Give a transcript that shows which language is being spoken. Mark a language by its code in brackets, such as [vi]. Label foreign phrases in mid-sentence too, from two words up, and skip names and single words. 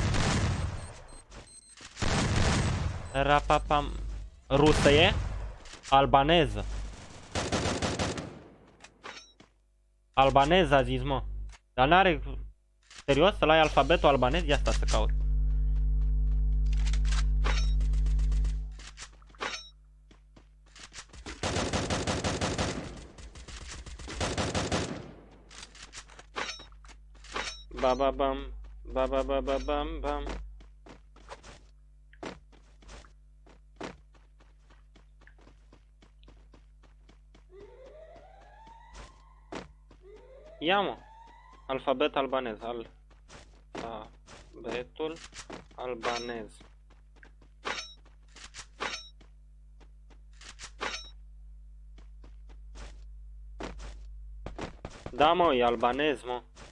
[ro] Rapapam. Rusă e? Albaneză. Albaneză a zis, mă. Dar n-are... Serios? Să-l ai alfabetul albanez? Ia asta să caut. Ba ba bam, ba ba ba ba bam bam. Ia mă, alfabet albanez, alfabetul albanez. Da mă, e albanez mă.